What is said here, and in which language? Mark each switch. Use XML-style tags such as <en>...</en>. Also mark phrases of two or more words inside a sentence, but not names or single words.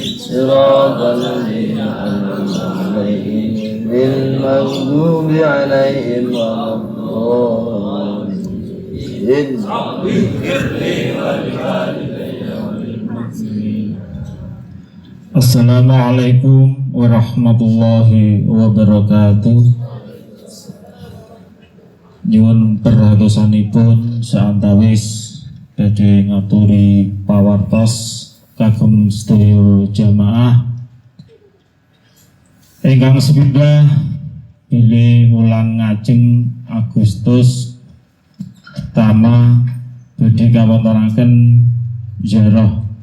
<ar>صراط الذين أنعمت عليهم غير المغضوب عليهم ولا الضالين. السلام عليكم ورحمة الله وبركاته.</ar> <jv>Nyuwun perhatosanipun saantawis badhe ngaturi pawartos kagem sedaya jamaah ingkang sepindhah bilih wulan ngajeng Agustus pertama badhe kawontenaken ziarah.</jv>